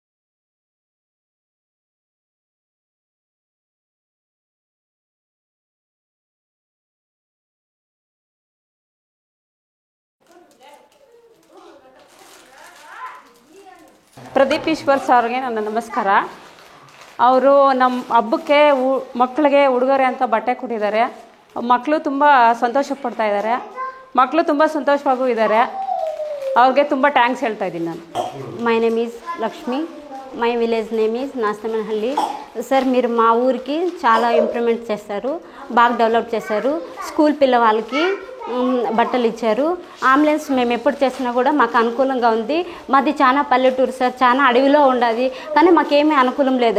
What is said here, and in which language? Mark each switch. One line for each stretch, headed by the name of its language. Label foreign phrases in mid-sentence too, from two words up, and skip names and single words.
Kannada: ಪ್ರದೀಪ್ ಈಶ್ವರ್ ಸರ್ಗೆ ನನ್ನ ನಮಸ್ಕಾರ. ಅವರು ನಮ್ಮ ಹಬ್ಬಕ್ಕೆ ಮಕ್ಕಳಿಗೆ ಉಡುಗೊರೆ ಅಂತ ಬಟ್ಟೆ ಕೊಟ್ಟಿದ್ದಾರೆ. ಮಕ್ಕಳು ತುಂಬ ಸಂತೋಷ ಪಡ್ತಾ ಇದ್ದಾರೆ. ಮಕ್ಕಳು ತುಂಬ ಸಂತೋಷವಾಗೂ ಇದ್ದಾರೆ. ಅವ್ರಿಗೆ ತುಂಬ ಥ್ಯಾಂಕ್ಸ್ ಹೇಳ್ತಾ ఇದ್ದೀನಿ ನಾನು.
English: my name is లక్ష్మి. my village name is నాస్తమనహల్లి.
Telugu: సార్ మీరు మా ఊరికి చాలా ఇంప్రూవ్మెంట్ చేస్తారు, బాగా డెవలప్ చేశారు. స్కూల్ పిల్లవాళ్ళకి బట్టలు ఇచ్చారు. అంబులెన్స్ మేము ఎప్పుడు చేసినా కూడా మాకు అనుకూలంగా ఉంది. మాది చాలా పల్లెటూరు సార్, చాలా అడవిలో ఉండదు, కానీ మాకేమీ అనుకూలం లేదు.